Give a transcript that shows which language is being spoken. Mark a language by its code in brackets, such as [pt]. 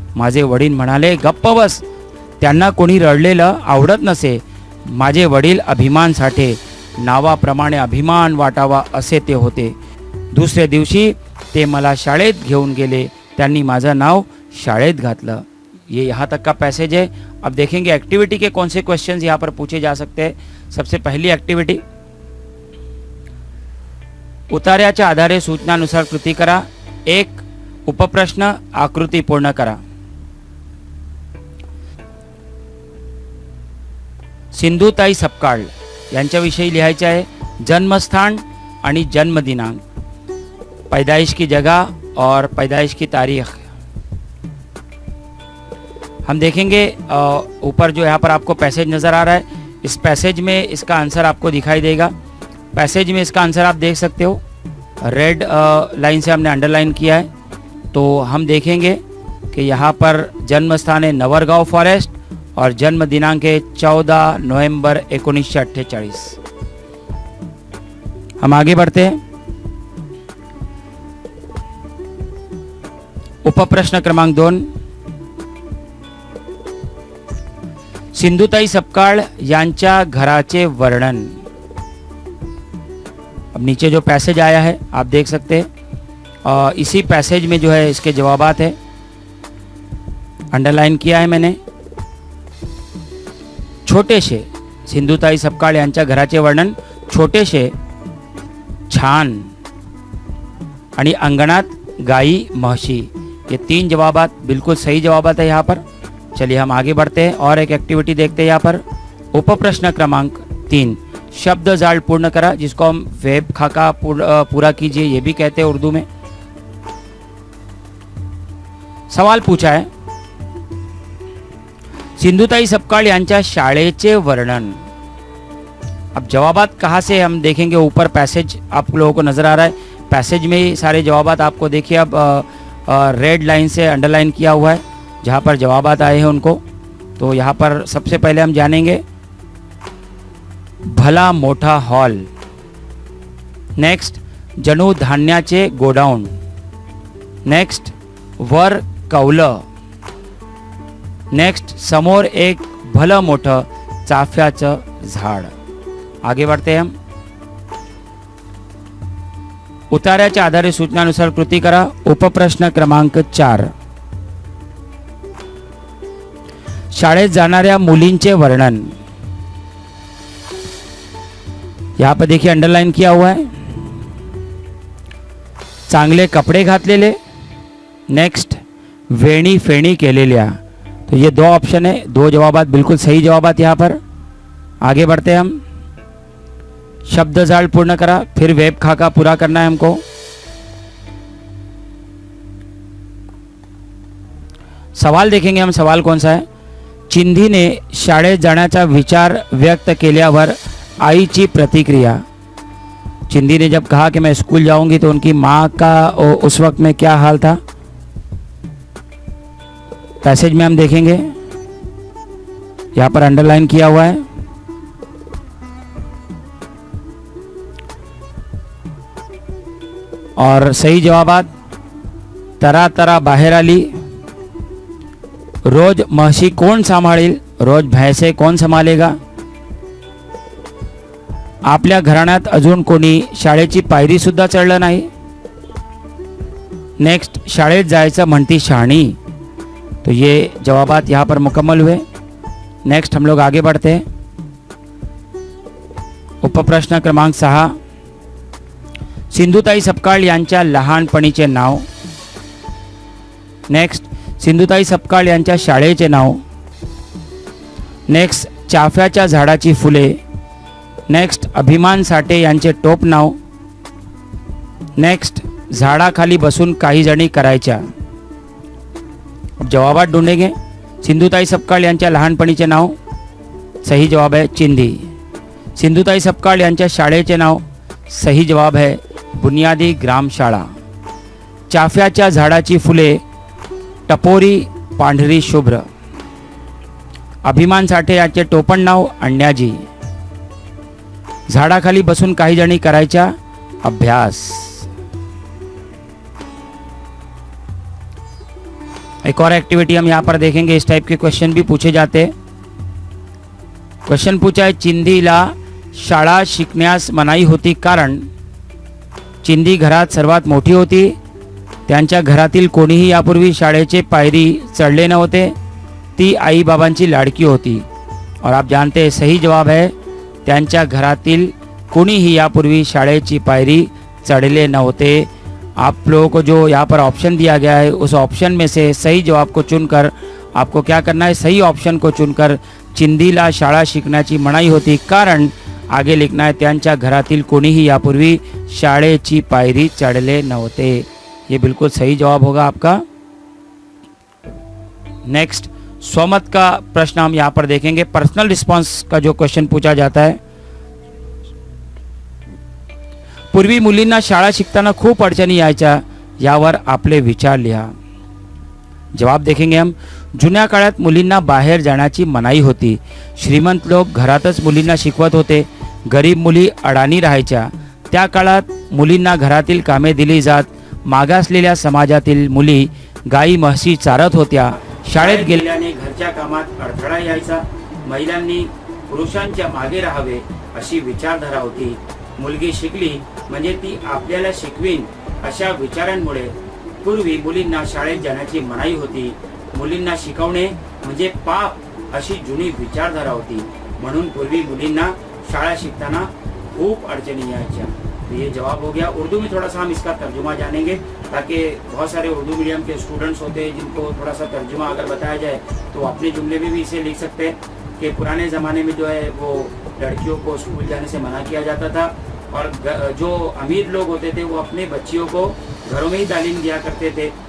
[mr] माझे वडील म्हणाले, गप्प बस, त्यांना कोणी रडलेलं आवडत नसे। माझे वडील अभिमान साठे, नावाप्रमाणे अभिमान वाटावा असे ते होते। दुसऱ्या दिवशी ते मला शाळेत घेऊन गेले। त्यांनी माझं नाव शाळेत घातलं। [hi] ये यहाँ तक का पैसेज है। अब देखेंगे एक्टिविटी के कौन से क्वेश्चंस यहाँ पर पूछे जा सकते हैं। सबसे पहली एक्टिविटी, [mr] उतार्याच्या आधारे सूचनानुसार कृती करा। एक उपप्रश्न, आकृती पूर्ण करा। सिंधुताई सपकाळ यांच्याविषयी लिहायचे आहे। जन्मस्थान आणि जन्मदिनांक, [hi] पैदाइश की जगह और पैदाइश की तारीख। हम देखेंगे ऊपर जो यहाँ पर आपको पैसेज नज़र आ रहा है, इस पैसेज में इसका आंसर आपको दिखाई देगा। पैसेज में इसका आंसर आप देख सकते हो, रेड लाइन से हमने अंडरलाइन किया है। तो हम देखेंगे कि यहाँ पर जन्म स्थान है नवरगांव फॉरेस्ट और जन्म दिनांक है 14 नवंबर 1948। हम आगे बढ़ते हैं। [mr] उपप्रश्न क्रमांक 2, सिंधुताई सपकाळ यांच्या घराचे वर्णन। [hi] अब नीचे जो पैसेज आया है आप देख सकते हैं। इसी पैसेज में जो है इसके जवाबात है, अंडरलाइन किया है मैंने। [mr] छोटेशे, सिंधुताई सपकाळ यांच्या घराचे वर्णन छोटेशे, छान आणि अंगणात गाई म्हशी। [hi] ये 3 जवाबात बिल्कुल सही जवाबात है यहाँ पर। चलिए हम आगे बढ़ते हैं और एक एक्टिविटी देखते हैं यहाँ पर। [mr] उपप्रश्न क्रमांक 3, शब्द जाल पूर्ण करा, [hi] जिसको हम वेब खाका पूरा कीजिए ये भी कहते हैं उर्दू में। सवाल पूछा है, [mr] सिंधुताई सपकाळ यांच्या शाळेचे वर्णन। [hi] अब जवाबात कहाँ से हम देखेंगे, ऊपर पैसेज आप लोगों को नजर आ रहा है। पैसेज में ही सारे जवाबात आपको देखिए। अब रेड लाइन से अंडरलाइन किया हुआ है जहाँ पर जवाबात आए हैं उनको। तो यहाँ पर सबसे पहले हम जानेंगे [mr] भला मोठा हॉल। नेक्स्ट, जणू धान्याचे गोडाऊन। नेक्स्ट, वर कौलं। नेक्स्ट, समोर एक भलं मोठं चाफ्याचं झाड. [hi] आगे बढ़ते हैं हम. [mr] उतार्याच्या आधारे सूचनानुसार कृती करा. उपप्रश्न क्रमांक 4. शाळेत जाणाऱ्या मुलींचे वर्णन. [hi] यहाँ पर देखिए अंडरलाइन किया हुआ है. [mr] चांगले कपडे घातलेले. नेक्स्ट, वेणी फेणी केलेल्या. [hi] तो ये दो ऑप्शन है, दो जवाबात बिल्कुल सही जवाबात यहाँ पर. आगे बढ़ते हैं हम. [mr] शब्द जाल पूर्ण करा, [hi] फिर वेब खाका पूरा करना है हमको. सवाल देखेंगे हम. सवाल कौन सा है. [mr] चिंधीने शाळेत जाण्याचा विचार व्यक्त केल्यावर आईची प्रतिक्रिया. [hi] चिंदी ने जब कहा कि मैं स्कूल जाऊंगी तो उनकी माँ का उस वक्त में क्या हाल था. पैसेज में हम देखेंगे, यहां पर अंडरलाइन किया हुआ है. और सही जवाबात. [mr] तरा तरा बाहेर आली. रोज म्हशी कोण सांभाळेल. [hi] रोज भैंसे कोण संभालेगा. [mr] आपल्या घराण्यात अजून कोणी शाळेची पायरी सुद्धा चढलं नाही. नेक्स्ट, शाळेत जायचं म्हणती शहाणी. [hi] तो ये जवाबात यहाँ पर मुकम्मल हुए. नेक्स्ट हम लोग आगे बढ़ते हैं. [mr] उपप्रश्न क्रमांक 6. सिंधुताई सपकाळ यांच्या लहानपणीचे नाव. नेक्स्ट, सिंधुताई सपकाळ यांच्या शाळेचे नाव. नेक्स्ट, चाफ्याच्या झाडाची फुले. नेक्स्ट, अभिमान साठे यांचे टोप नाव. नेक्स्ट, झाडाखाली बसून काही जणी करायच्या. [hi] अब जवाबात ढूंढेंगे. [mr] सिंधुताई सपकाळ यांच्या लहानपणीचे नाव. [hi] सही जवाब है [mr] चिंधी. सिंधुताई सपकाळ यांच्या शाळेचे नाव. [hi] सही जवाब है [mr] बुनियादी ग्राम शाळा. चाफ्याच्या झाडाची फुले. टपोरी पांढरी शुभ्र. अभिमान साठे यांचे टोपण नाव अण्णाजी. झाडाखाली बसून काही जणी करायच्या अभ्यास. [hi] एक और एक्टिविटी हम यहाँ पर देखेंगे. इस टाइप के क्वेश्चन भी पूछे जाते. क्वेश्चन पूछा है, [mr] चिंधीला शाळा शिकण्यास मनाई होती कारण. चिंधी घरात सर्वात मोठी होती. त्यांच्या घरातील कोणीही यापूर्वी शाळेचे पायरी चढले नव्हते. ती आई बाबांची लाडकी होती. [hi] और आप जानते हैं सही जवाब है [mr] त्यांच्या घरातील कोणीही यापूर्वी शाळेची पायरी चढ़ले नव्हते. [hi] आप लोगों को जो यहाँ पर ऑप्शन दिया गया है उस ऑप्शन में से सही जवाब को चुनकर आपको क्या करना है. सही ऑप्शन को चुनकर [mr] चिंधीला शाळा शिकण्याची मनाई होती कारण [hi] आगे लिखना है [mr] त्यांच्या घरातील कोणीही यापूर्वी शाळेची पायरी चढ़ले नव्हते. [hi] ये बिल्कुल सही जवाब होगा आपका. नेक्स्ट, स्वमत का प्रश्न हम यहाँ पर देखेंगे. पर्सनल रिस्पांस का जो क्वेश्चन पूछा जाता है. [mr] पूर्वी मुलींना शाळा शिकताना खूप अडचणी यायच्या. यावर आपले विचार लिहा. [hi] जवाब देखेंगे हम. [mr] जुन्या काळात मुलींना बाहेर जाण्याची मनाई होती. श्रीमंत लोक घरातच मुलींना शिकवत होते. गरीब मुली अडाणी राहायच्या. त्या काळात मुलींना घरातील कामे दिली जात. मागासलेल्या समाजातील मुली गाई म्हशी चारत होत्या. शाळेत गेल्याने घरच्या कामात अडथळा यायचा. महिलांनी पुरुषांच्या मागे राहावे अशी विचारधारा होती. मुलगी शिकली म्हणजे ती आपल्याला शिकवीन अशा विचारांमुळे पूर्वी मुलींना शाळेत जाण्याची मनाई होती. मुलींना शिकवणे म्हणजे पाप अशी जुनी विचारधारा होती. म्हणून पूर्वी मुलींना शाळा शिकताना खूप अडचणी यायच्या. [hi] तो ये जवाब हो गया. उर्दू में थोड़ा सा हम इसका तर्जुमा जानेंगे ताकि बहुत सारे उर्दू मीडियम के स्टूडेंट्स होते हैं जिनको थोड़ा सा तर्जुमा अगर बताया जाए तो अपने जुमले में भी इसे लिख सकते हैं कि पुराने ज़माने में जो है वो लड़कियों को स्कूल जाने से मना किया जाता था और जो अमीर लोग होते थे वो अपने बच्चियों को घरों में ही तालीम दिया करते थे.